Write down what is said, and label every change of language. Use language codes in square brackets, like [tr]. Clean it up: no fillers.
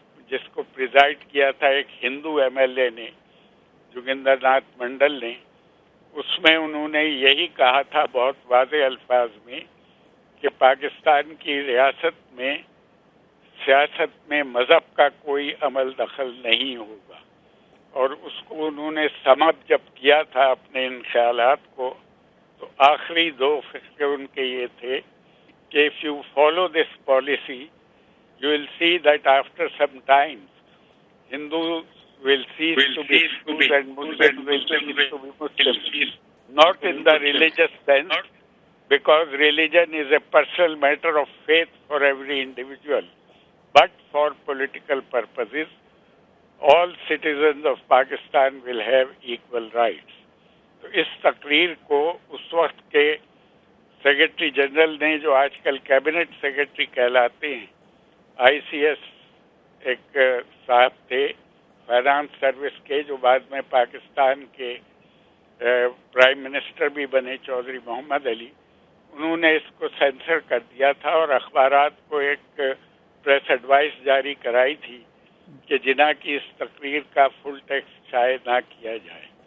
[ur] جس کو پریزائڈ کیا تھا ایک ہندو ایم ایل اے نے، جوگندر ناتھ منڈل نے، اس میں انہوں نے یہی کہا تھا بہت واضح الفاظ میں کہ پاکستان کی ریاست میں سیاست میں مذہب کا کوئی عمل دخل نہیں ہوگا. اور اس کو انہوں نے سم اپ جب کیا تھا اپنے ان خیالات کو، تو آخری 2 فقرے ان کے یہ تھے [en] if you follow this policy, you will see that after some time, Hindus will cease to be Hindus and Muslims will cease to be Muslims. Not in the religious sense, because religion is a personal matter of faith for every individual, but for political purposes, all citizens of Pakistan will have equal rights. [ur] تو اس تقریر کو اس وقت کے secretary general نے, جو آج کل cabinet secretary کہلاتے ہیں, آئی سی ایس ایک صاحب تھے فائنانس سروس کے, جو بعد میں پاکستان کے پرائم منسٹر بھی بنے, چودھری محمد علی, انہوں نے اس کو سینسر کر دیا تھا اور اخبارات کو ایک پریس ایڈوائس جاری کرائی تھی کہ جناح کی اس تقریر کا فل ٹیکسٹ شائع نہ کیا جائے.